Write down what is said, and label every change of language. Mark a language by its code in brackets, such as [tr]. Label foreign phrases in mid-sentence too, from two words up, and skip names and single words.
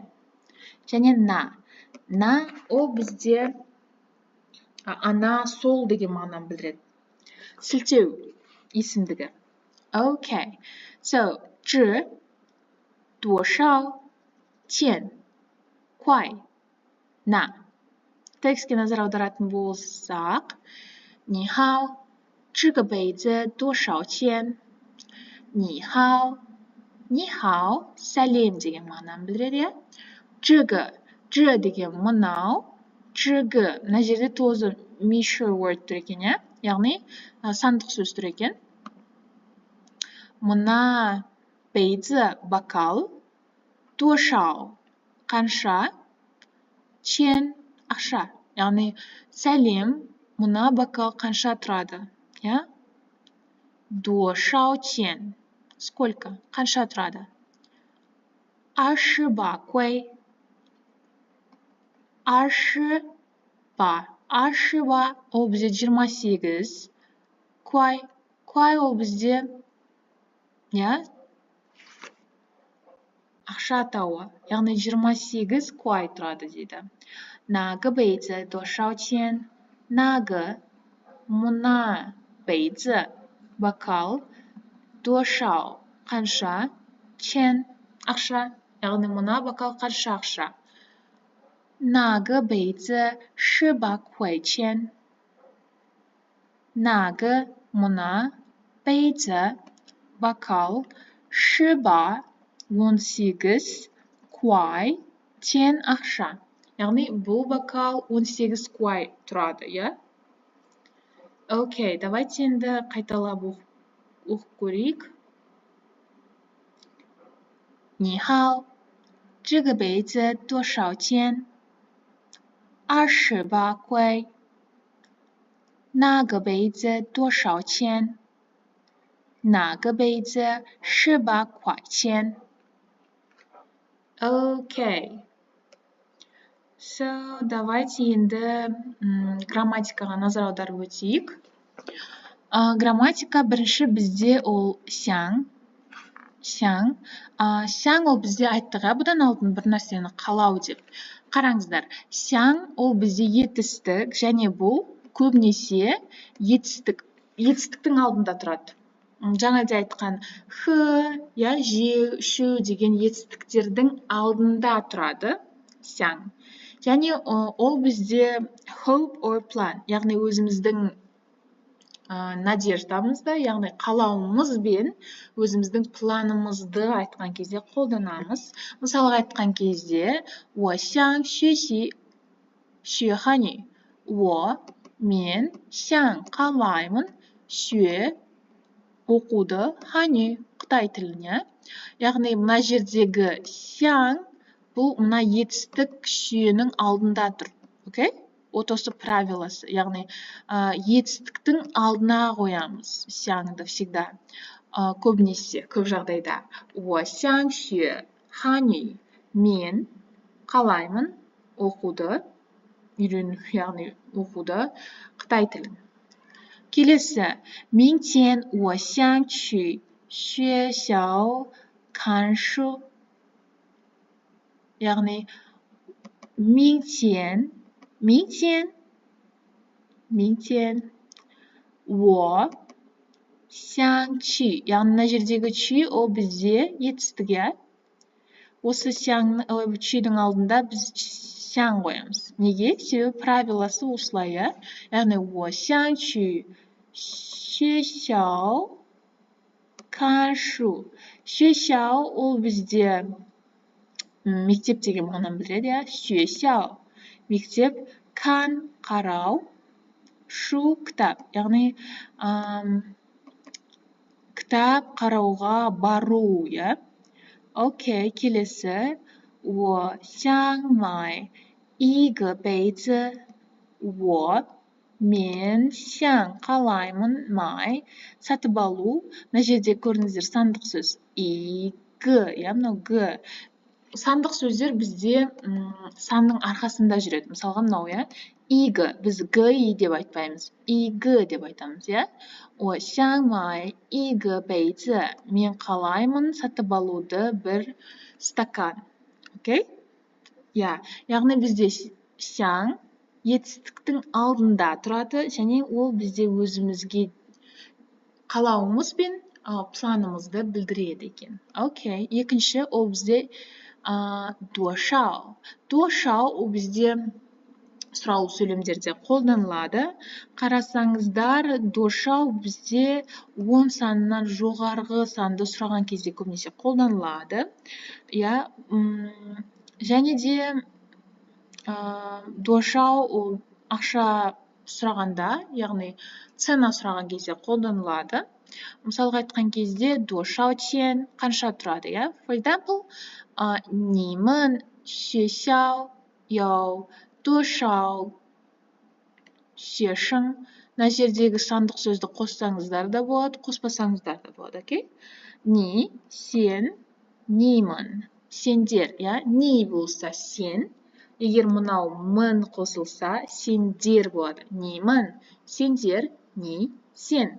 [kk] Және на ол бізде ана сол деген мағынаны білдіреді. Сілтеу есімдігі. Окей. So, [zh] 多少 钱 kuai на. [kk] Текстке назар аударатын болсақ, [zh] 你好 这个杯子多少钱？ [kk] 你好 сәлем деген мағынаны білдіреді. 这个 деген мынау, 这个 мына жерде тоже [en] measure word [kk] тұр екен, иә? Яғни сандық сөз тұр екен. Мына 杯子 бокал, 多少 қанша, 钱 ақша. Яғни сәлем, мына бокал қанша тұрады, иә? [zh] 多少钱 сколько, [kk] қанша тұрады? 20 kuai. 20 ол бізде 28. Kuai ол бізде, иә? Ақша атауы. Яғни 28 kuai тұрады дейді. [zh] 那个杯子多少钱？那个 мына 杯子 бокал 多少 қанша 钱 ақша. [kk] Яғни мына бокал қанша ақша. [zh] 那个杯子18 块钱。那个 мына 杯子 бокал 18 kuai 钱 ақша. [kk] Яғни бұл бокал 18 kuai тұрады, иә? Окей, давайте енді қайталап оқып көрейік. [zh] 你好，这个杯子多少钱？28 块。那个杯子多少钱？那个杯子18块钱。Окей. [kk] So, давайте енді грамматикаға назар аударып өтейік. Грамматика бірінші бізде ол сяң. Сяң ол бізде айттық, бұдан алдын бір нәрсені қалау деп. Қараңыздар, сяң ол бізде етістік, және бұл көбінесе етістіктің алдында тұрады. Жаңа да айтқан х, же, шу деген етістіктердің алдында тұрады сяң. Және ол бізде [en] hope or plan, [kk] яғни өзіміздің надеждамызды, яғни қалауымызбен өзіміздің планымызды айтқан кезде қолданамыз. Мысалға айтқан кезде, [zh] 我想学习学汉语. [kk] мен қалаймын оқуды ханю, қытай тіліне. Яғни мына жердегі сяң бұл мына етістік шүйенің алдында тұр. Окей? Вот осы правиласы, яғни етістіктің алдына қоямыз сяңды всегда. Көбінесе, көп жағдайда. [zh] 我想学汉语. [kk] мен қалаймын оқуды, үйрену, яғни оқуды қытай тілін. Келесі, [zh] 明天我想去学校看书. Яғни 明天我想去, [kk] яғни мына жердегі чи ол бізде етістік. Осы чидің алдында біз сяң қоямыз. Неге? Себебі правиласы осылай. [zh] Яғни 我想去学校看书. [kk] 学校 ол бізде мектеп деген мағынаны білдіреді. 学校 мектеп, кан қарау, шу кітап. Яғни кітап қарауға бару. Окей, келесі. [zh] 我想买一个杯子. [kk] мен қалаймын май, сатып алу. Мына жерде көріңіздер сандық сөз. мынау г. Сандық сөздер бізде санның арқасында жүреді. Мысалға мынау, игі, біз ги деп айтпаймыз, игі деп айтамыз. [zh] 我想买一个杯子. [kk] мен қалаймын сатып алуды бір стакан. Окей? Яғни бізде сяң етістіктің алдында тұрады, және ол бізде өзімізге қалауымыз бен планымызды білдіреді екен. Окей, екінші ол бізде 多少. 多少 ол бізде сұраулы сөйлемдерде қолданылады. Қарасаңыздар, 多少 бізде 10 санынан жоғарғы санды сұраған кезде көбінесе қолданылады. Және де 多少 ол ақша сұрағанда, яғни цена сұраған кезде қолданылады. Мысалға айтқан кезде 多少钱 қанша тұрады. [en] For example, [zh] 你们学校有多少学生. [kk] Мына жердегі сандық сөзді қоссаңыздар да болады, қоспасаңыздар да болады. Окей? Ни, сен, нимын, сендер. Ни болса сен. Егер мынау мын қосылса, сендер болады. Нимын, сендер, ни, сен.